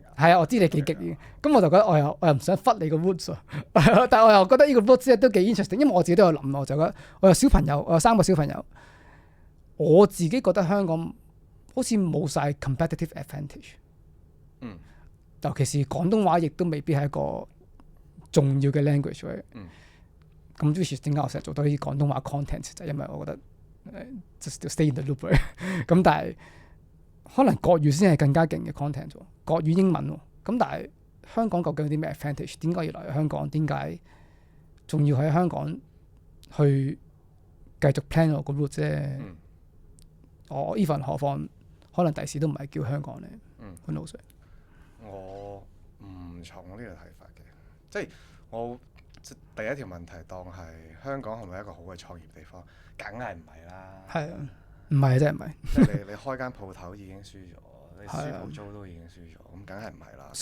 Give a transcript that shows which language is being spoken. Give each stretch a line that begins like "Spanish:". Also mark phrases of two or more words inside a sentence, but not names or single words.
Cantonese: 係啊，我知你幾極嘅，咁我就覺得我又唔想忽你個 roots 但係我又覺得呢個 roots 都幾 interesting，因為我自己都有諗，我就覺得我有小朋友，我有3個小朋友，我自己覺得香港好似冇晒
English: competitive advantage。
Cantonese: 尤其是廣東話亦都未必係一個重要嘅 language 嚟。咁 which 點解我成日做多啲廣東話 content 就係因為我覺得
English: just to stay in the loop
Cantonese: 咁但係可能國語先係更加勁嘅 content 喎，國語英文喎。咁但係香港究竟有啲咩 advantage？ 點解要嚟香港？點解仲要喺香港去繼續 plan 我個 route 啫？我 even 何況可能第時都唔係叫香港咧。
English: Who knows？
Cantonese: 我唔從呢個睇法嘅，即係我第一條問題當係香港係咪一個好嘅創業地方？梗係唔係啦。係啊，唔係真係唔係。即係你開間鋪頭已經輸咗，你書鋪租都已經輸咗，咁梗係唔係啦。